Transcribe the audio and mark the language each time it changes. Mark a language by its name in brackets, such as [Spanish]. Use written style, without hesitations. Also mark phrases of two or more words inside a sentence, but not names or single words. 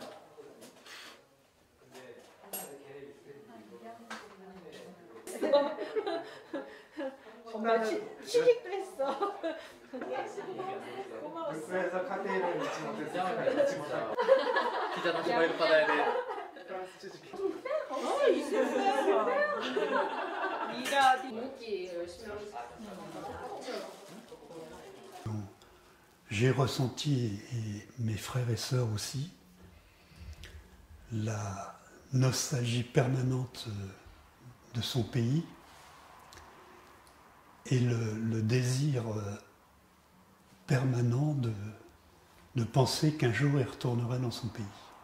[Korean] 엄마 취직도 했어. 고마웠어. 그래서 카테를 잊지 못했어. 기자 다시 발급 받아야 돼. [French] J'ai ressenti, et mes frères et sœurs aussi, la nostalgie permanente de son pays et le désir permanent de penser qu'un jour il retournerait dans son pays.